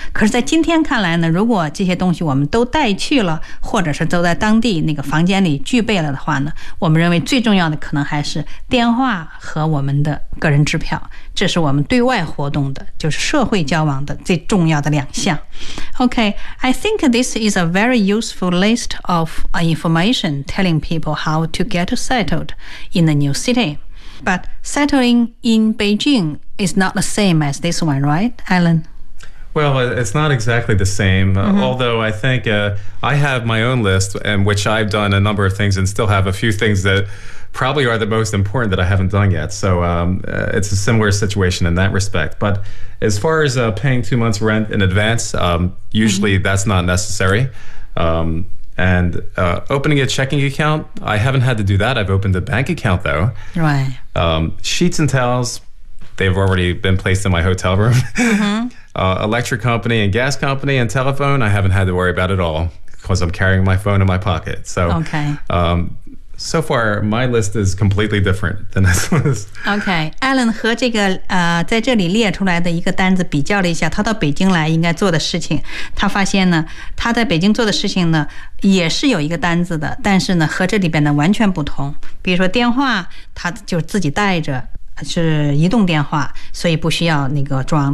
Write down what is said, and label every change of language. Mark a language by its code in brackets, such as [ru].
[zh] 可是在今天看来呢，如果这些东西我们都带去了，或者是都在当地那个房间里具备了的话呢，我们认为最重要的可能还是电话和我们的个人支票，这是我们对外活动的，就是社会交往的最重要的两项。 [en] OK, I think this is a very useful list of information telling people how to get settled in the new city. But settling in Beijing is not the same as this one, right, Alan? Well, it's not exactly the same,、mm-hmm. although I think、I have my own list in which I've done a number of things and still have a few things that probably are the most important that I haven't done yet. So、it's a similar situation in that respect. But as far as、paying 2 months rent in advance,、usually、mm-hmm. that's not necessary.、and、opening a checking account, I haven't had to do that. I've opened a bank account, though. Right.、 sheets and towels, they've already been placed in my hotel room. Mm-hmm. Electric company and gas company and telephone, I haven't had to worry about at all because I'm carrying my phone in my pocket. So, okay.、 So far, my list is completely different than this list. [zh] Okay, Alan 和这个、在这里列出来的一个单子比较了一下，他到北京来应该做的事情，他发现呢，他在北京做的事情呢，也是有一个单子的，但是呢，和这里边呢完全不同。比如说电话，他就自己带着。是移动电话，所以不需要那个装。